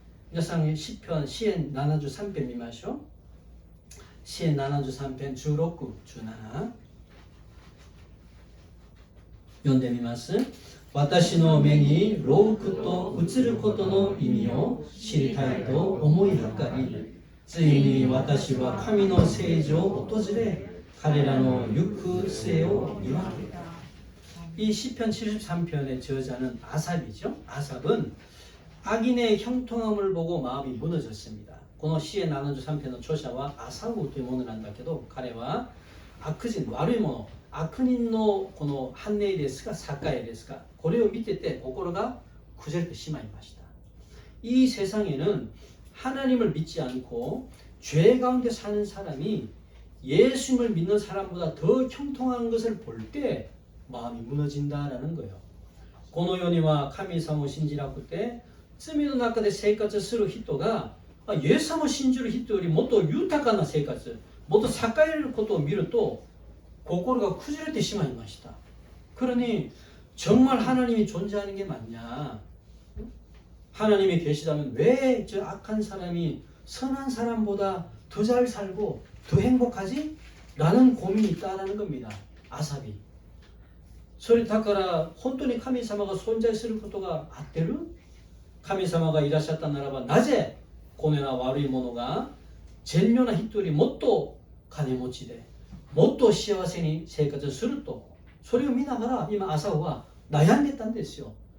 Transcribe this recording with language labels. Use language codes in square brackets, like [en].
[ja] 皆さん詩篇73編見ましょう。詩篇73編16、17読んでみます。私の目に老苦と映ることの意味を知りたいと思いはかり、ついに私は神の聖所を訪れ彼らの行く末を見分けた。 [ko] 이 시편 73편의 저자는 아삽이죠. 아삽은 악인의 형통함을 보고 마음이 무너졌습니다. [ja] この詩篇73編の著者はアサウというものなんだけど、彼は悪人、悪いもの、悪人のこの犯人ですか、栄ですか、これを見てて心が崩れてしまいました。 [ko] 이 세상에는 하나님을 믿지 않고 죄 가운데 사는 사람이 예수님을 믿는 사람보다 더 형통한 것을 볼 때 마음이 무너진다라는 거예요. [ja] この世には神様を信じなくて罪の中で生活する人がイエス様を信じる人よりもっと豊かな生活、もっと栄えることを見ると心が崩れてしまいました。 [ko] 그러니 정말 하나님이 존재하는 게 맞냐? 하나님이 계시다면 왜 저 악한 사람이 선한 사람보다 더 잘 살고 더 행복하지? 라는 고민이 있다라는 겁니다. 아삽이. [ja] それだから本当に神様が存在することがあってる？神様がいらっしゃったならばなぜこのような悪い者が善良な人よりもっと金持ちでもっと幸せに生活すると、それを見ながら今アサウは悩んでたんですよ。